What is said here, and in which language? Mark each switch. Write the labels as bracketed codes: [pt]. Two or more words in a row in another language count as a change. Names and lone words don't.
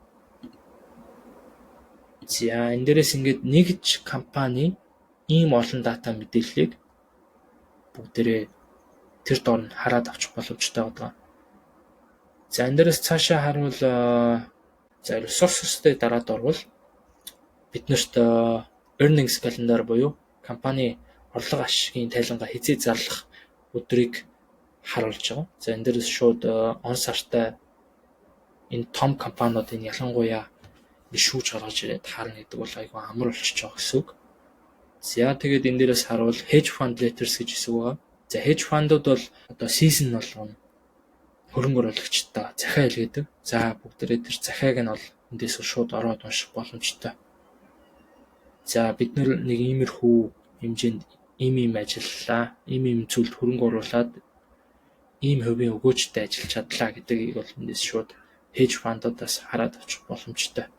[mn] За энэ дээрээс ингээд нэгж компани ийм олон дата мэдээллийг бүгдээрээ тэр доор нь хараад авчих боломжтой байгаа. За энэ дээрээс цаашаа харуул за resources-тэй дараад орвол биднэрт [en] earnings calendar [mn] буюу компани орлого ашигын тайлангаа хизээ зарлах өдрийг харуулж байгаа. За энэ дээрээс шууд он сартай энэ том компаниудын ялангуяа шүүж гаргаж ирээд харна гэдэг бол айгүй амар болчихж байгаа гэсэн үг. За тэгээд энэ дээрээс харуул [en] hedge fund letters [mn] гэж хэсэг байгаа. За [en] hedge fund- [mn] ууд бол одоо season болгоно хөрөнгө оруулагчтай захиа илгээдэг. За бүгдээрээ тэр захиаг нь бол эндээс шууд ороод унших боломжтой. За бид нэг иймэрхүү хэмжээнд ийм ажиллалаа, ийм зүйлд хөрөнгө оруулаад ийм хувийн өгөөжтэй ажиллаж чадлаа гэдгийг бол эндээс шууд [en] hedge fund- [mn] уудаас хараад авчих боломжтой.